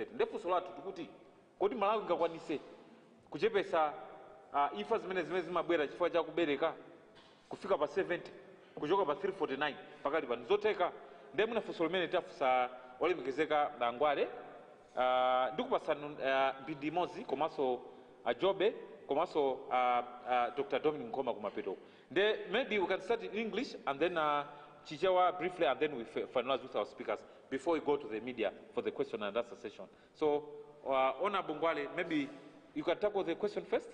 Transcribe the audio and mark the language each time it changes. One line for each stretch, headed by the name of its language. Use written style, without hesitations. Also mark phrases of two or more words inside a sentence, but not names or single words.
Nyanja: Ndefunso lathu tikuti kodi Malawi ingakwanise kuchepesa imfa zimene zimabwera chifukwa cha kubereka kufika pa 70 kuchoka pa 349 pakali pano zotheka? Ndiye mwina funso limene tafunsa olemekezeka Ngwale ndikupasana mbindi imodzi komanso Jobe komanso Dr. Dominic Nkoma kumapeto.
English: Maybe we can start in English and then Chichewa briefly, and then we finalize with our speakers before we go to the media for the question and answer session. So, Honorable Ngwale, maybe you can tackle the question first?